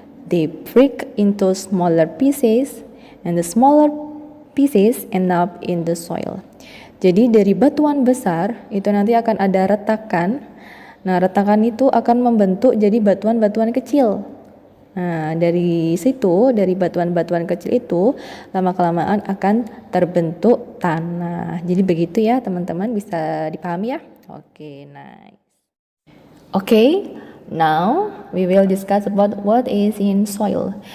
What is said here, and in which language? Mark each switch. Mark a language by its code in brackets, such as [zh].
[en] They break into smaller pieces and the smaller pieces end up in the soil. [id] Jadi dari batuan besar itu nanti akan ada retakan. Nah, retakan itu akan membentuk jadi batuan-batuan kecil. Nah, dari situ, dari batuan-batuan kecil itu lama-kelamaan akan terbentuk tanah. Jadi begitu ya teman-teman, bisa dipahami ya? Oke, nice. [en] Oke, now we will discuss about what is in soil.